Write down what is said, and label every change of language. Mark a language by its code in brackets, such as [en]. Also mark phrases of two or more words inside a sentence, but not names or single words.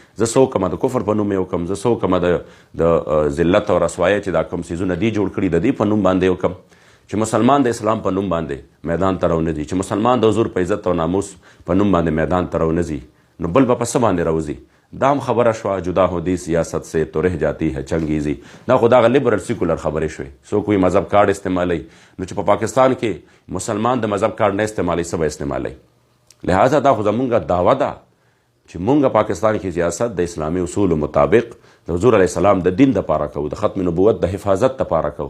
[ps] زه څه وکړم د کفر په نوم یې وکړم، زه څه وکړم د ذلت او رسوایۍ چې دا کوم څیزونه دي جوړ کړي د دې په نوم باندې وکړم. چې مسلمان د اسلام په نوم باندې میدان ته راونه ځي، چې مسلمان د حضور په عزت او ناموس په نوم باندې میدان ته راونه ځي، نو بل به په څه باندې راوځي؟ دا هم خبره شوه [ur] جدا هودی سیاست سے تو رہ جاتی ہے چنگیزی. [ps] دا خو دغه لیبرل سیکولر خبرې شوې. څوک وایي مذهب کارډ استعمالوي، نو چې په پاکستان کې مسلمان د مذهب کارډ نه استعمالوي څه به استعمالوي؟ لہذا دا خو زمونږ دعوه ده چې مونږ پاکستان کې سیاست د اسلامي اصولو مطابق د حضور علیه السلام د دین دپاره کوو، د ختم نبوت د حفاظت دپاره کوو.